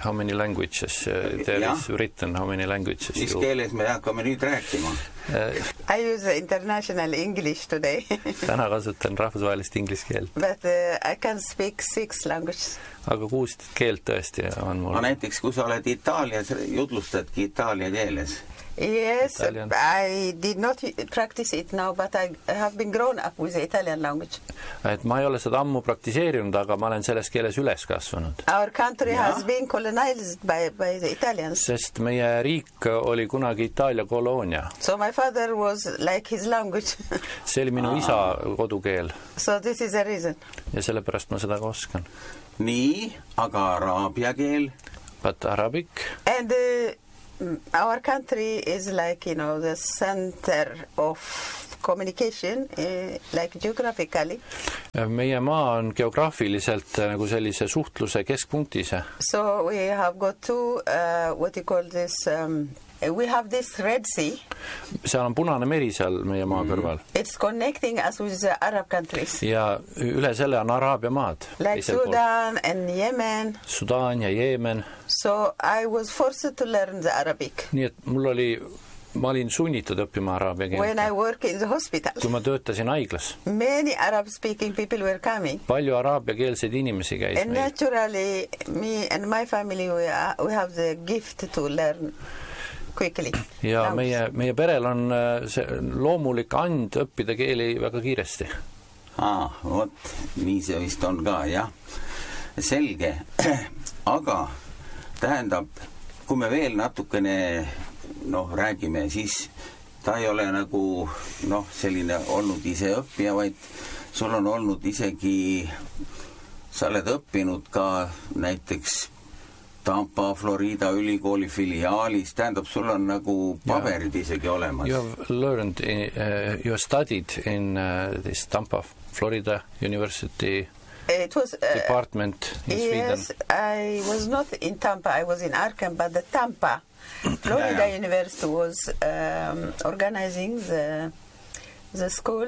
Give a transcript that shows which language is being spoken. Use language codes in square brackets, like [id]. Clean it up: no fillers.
[en] How many languages there is written? How many languages? [et] Mis keeles me hakkame nüüd rääkima? [en] I use international English today. [et] Täna kasutan rahvusvahelist ingliskeelt. [en] But I can speak 6 languages. [et] Aga 6 keelt tõesti on mul. Aga näiteks, kui sa oled Itaalias, jutlustadki itaalia keeles. [en] Yes, Italian. I did not practice it now, but I have been grown up with the Italian language. [et] Et ma ei ole seda ammu praktiseerinud, aga ma olen selles keeles üles kasvanud. [en] Our country has been colonized by the Italians. [et] Sest meie riik oli kunagi Itaalia koloonia. [en] So my father was like his language. [et] See oli minu isa kodukeel. [en] So this is the reason. [et] Ja sellepärast ma seda oskan. Nii, aga araabia keel? [en] But Arabic. And our country is like, you know, the center of communication, like geographically. [et] Meie maa on geograafiliselt nagu sellise suhtluse keskpunktise. [en] So we have got two, what you call this, we have this Red Sea. [et] Seal on punane meri seal meie maa kõrval. [en] It's connecting us with the Arab countries. [et] Ja üle selle on Araabia maad. [en] Like Sudan and Yemen. [et] Sudan ja Yemen. [en] So I was forced to learn the Arabic. [et] Nii et mul oli, ma olin sunnitud õppima araabia keelt. [en] When I work in the hospital. [et] Kui ma töötasin haiglas. [en] Many Arab speaking people were coming. [et] Palju araabia keelseid inimesi käis. [en] And naturally me and my family we have the gift to learn quickly. [et] Ja meie perel on see loomulik and õppida keeli väga kiiresti. Vot, nii see vist on ka, jah. Selge. Aga tähendab, kui me veel natukene räägime, siis ta ei ole nagu selline olnud ise õppija, vaid sul on olnud isegi, sa oled õppinud ka näiteks Tampa, Florida ülikooli filiaalis, tähendab, sul on nagu paperid isegi olemas. [en] You have learned, you have studied in this Tampa, Florida University It was department in yes, Sweden. I was not in Tampa, I was in Arkham, but the Tampa, Florida University was organizing the school.